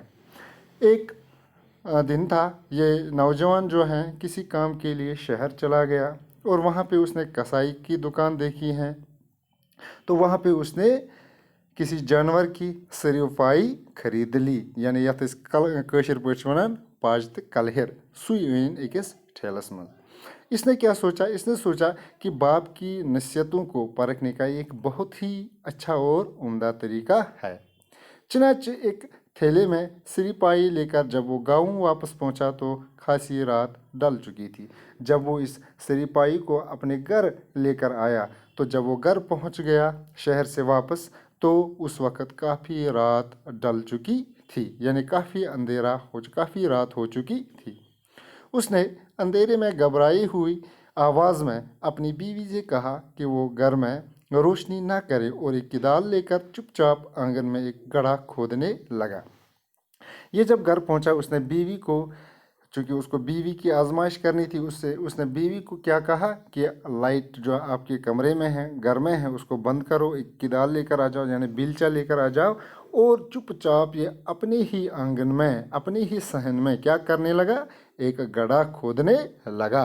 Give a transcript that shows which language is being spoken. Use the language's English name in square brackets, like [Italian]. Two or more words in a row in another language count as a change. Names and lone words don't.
[Urdu] ایک دن تھا، یہ نوجوان جو ہے کسی کام کے لیے شہر چلا گیا اور وہاں پہ اس نے کسائی کی دکان دیکھی ہے، تو وہاں پہ اس نے کسی جانور کی سری پائی خرید لی، یعنی [Kashmiri] یتھ اس کٲشِر پٲٹھۍ چھِ وَنان پاج تہٕ کلہر، سُے أنۍ أکِس ٹھیلس منٛز۔ [Urdu] اس نے کیا سوچا؟ اس نے سوچا کہ باپ کی نصیحتوں کو پرکھنے کا ایک بہت ہی اچھا اور عمدہ طریقہ ہے۔ چنانچہ ایک تھیلے میں سری پائی لے کر جب وہ گاؤں واپس پہنچا تو خاصی رات ڈل چکی تھی۔ جب وہ اس سری پائی کو اپنے گھر لے کر آیا تو جب وہ گھر پہنچ گیا شہر سے واپس تو اس وقت کافی رات ڈل چکی تھی، یعنی کافی رات ہو چکی تھی۔ اس نے اندھیرے میں گھبرائی ہوئی آواز میں اپنی بیوی سے کہا کہ وہ گھر میں روشنی نہ کرے اور ایک کدال لے کر چپ چاپ آنگن میں ایک گڑھا کھودنے لگا. یہ جب گھر پہنچا اس نے بیوی کو، چونکہ اس کو بیوی کی آزمائش کرنی تھی، اس نے بیوی کو کیا کہا کہ لائٹ جو آپ کے کمرے میں ہے، گھر میں ہے، اس کو بند کرو، ایک کدال لے کر آ جاؤ، یعنی بیلچہ لے کر آ جاؤ، اور چپ چاپ یہ اپنے ہی آنگن میں، اپنے ہی صحن میں کیا کرنے لگا، ایک گڑھا کھودنے لگا.